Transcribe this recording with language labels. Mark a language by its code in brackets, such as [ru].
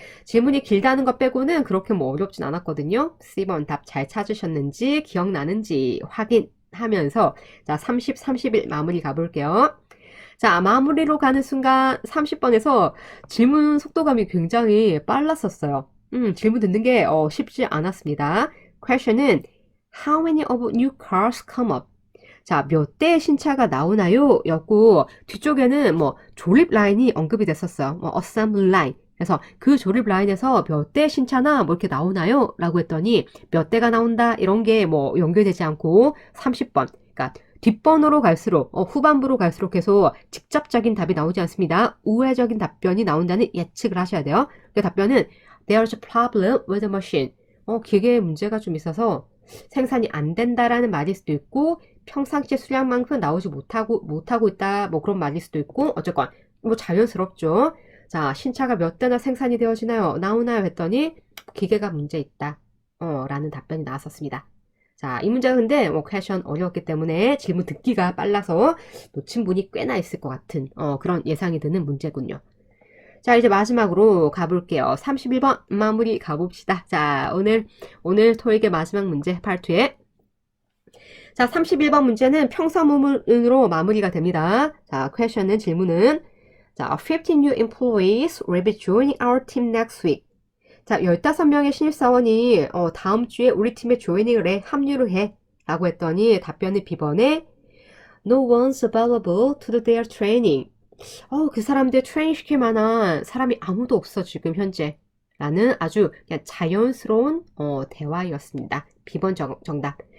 [ko] 질문이 길다는 것 빼고는 그렇게 뭐 어렵진 않았거든요. C번 답 잘 찾으셨는지 기억나는지 확인하면서 자, 30, 31 마무리 가볼게요. 자, 마무리로 가는 순간 30번에서 질문 속도감이 굉장히 빨랐었어요. 질문 듣는 게 쉽지 않았습니다. [en] question은 How many of new cars come up? [ko] 자, 몇 대의 신차가 나오나요? 였고 뒤쪽에는 뭐 조립 라인이 언급이 됐었어요. [en] 뭐 assembly line. [ko] 그래서 그 조립 라인에서 몇 대의 신차나 뭐 이렇게 나오나요? 라고 했더니 몇 대가 나온다 이런 게 뭐 연결되지 않고 30번. 그러니까 뒷번호로 갈수록 후반부로 갈수록 계속 직접적인 답이 나오지 않습니다. 우회적인 답변이 나온다는 예측을 하셔야 돼요. 그 답변은 [en] There's a problem with the machine. [ko] 기계에 문제가 좀 있어서 생산이 안 된다라는 말일 수도 있고 평상시 수량만큼 나오지 못하고 있다 뭐 그런 말일 수도 있고 어쨌건 뭐 자연스럽죠. 자, 신차가 몇 대나 생산이 되어지나요? 나오나요? 했더니 기계가 문제 있다. 라는 답변이 나왔었습니다. 자, 이 문제가 근데 퀘션 어려웠기 때문에 질문 듣기가 빨라서 놓친 분이 꽤나 있을 것 같은 그런 예상이 드는 문제군요. 자, 이제 마지막으로 가볼게요. 31번 마무리 가봅시다. 자, 오늘 토익의 마지막 문제 파트에 자, 31번 문제는 평서문으로 마무리가 됩니다. 자, 질문은 자, [en] 15 new employees will be joining our team next week. [ko] 자, 15명의 신입사원이 다음 주에 우리 팀에 조이닝을 해, 합류를 해 라고 했더니 답변이 B번에 [en] No one's available to do their training. [ko] 그 사람들 트레이닝 시킬 만한 사람이 아무도 없어 지금 현재 라는 아주 그냥 자연스러운 대화였습니다. B번 정답.